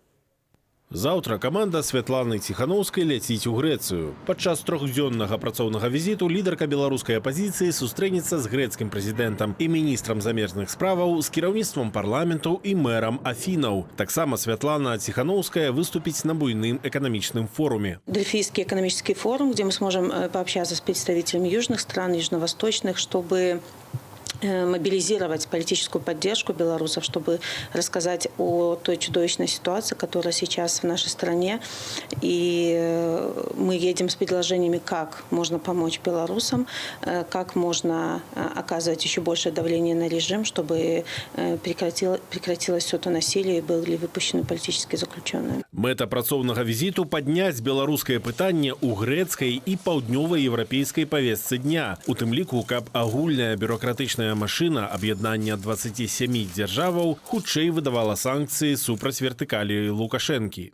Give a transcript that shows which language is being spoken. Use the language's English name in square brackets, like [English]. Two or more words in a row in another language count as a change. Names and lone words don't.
[Belarusian] Заўтра каманда Святланы Ціханаўскай ляціць у Грэцыю. Падчас трохдзённага працоўнага візіту лідарка беларускай апазіцыі сустрэнецца з грэцкім прэзідэнтам і міністрам замежных справаў, з кіраўніцтвам парламентаў і мэрам Афінаў. Таксама Святлана Ціханаўская выступіць на буйным эканамічным форуме. [Russian] Дельфийский экономический форум, где мы сможем пообщаться с представителями южных стран, южно-восточных, чтобы мобилизировать политическую поддержку белорусов, чтобы рассказать о той чудовищной ситуации, которая сейчас в нашей стране. И мы едем с предложениями, как можно помочь белорусам, как можно оказывать еще большее давление на режим, чтобы прекратилось все то насилие и были выпущены политические заключенные. [Belarusian] Мэта працоўнага візіту падняць беларускае пытанне ў грэцкай і паўднёва-еўрапейскай павестцы дня. У тым ліку, каб агульная бюрократычная машына аб'яднання 27 дзяржаваў хутчэй выдавала санкцыі супраць вертыкалі Лукашэнкі.